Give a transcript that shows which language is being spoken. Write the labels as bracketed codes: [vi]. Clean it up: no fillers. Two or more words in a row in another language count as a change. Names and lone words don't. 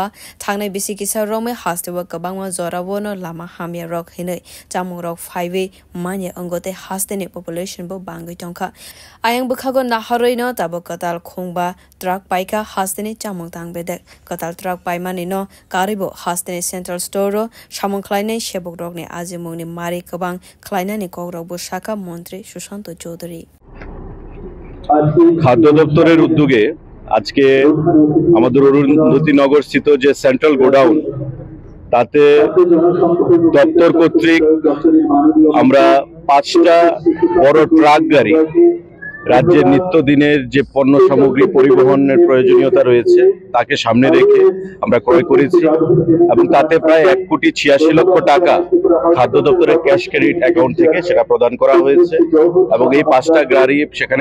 [trp] Tangnai bisi kisa rome hastewa kabangma zorawono lama hamya rok hinai chamung rok 5 manya angote hasteni population bo bangai tongkha ayang bukhago naharoi no tabo katal khongba truck paika hasteni chamung tangbede katal truck paimani no karibo hasteni [en] central store [trp] ro samung khlainai sebok rok ni ajimungni mari kabang khlainani kogrok bo shaka মন্ত্রী সুশান্ত চৌধুরী [bn] খাদ্য দপ্তরের উদ্যোগে আজকে আমাদের অরুন্ধতিনগর স্থিত যে [en] central godown [bn] তাতে দপ্তর কর্তৃক আমরা 5টা বড় ট্রাক গাড়ি রাজ্যের নিত্যদিনের যে পণ্য সামগ্রী পরিবহনের প্রয়োজনীয়তা রয়েছে তাকে সামনে রেখে আমরা ক্রয় করেছি এবং তাতে প্রায় 1 কোটি 86 লক্ষ টাকা খাদ্য দপ্তরের [en] cash credit account [bn] থেকে সেটা প্রদান করা হয়েছে এবং এই 5টা গাড়ি সেখানে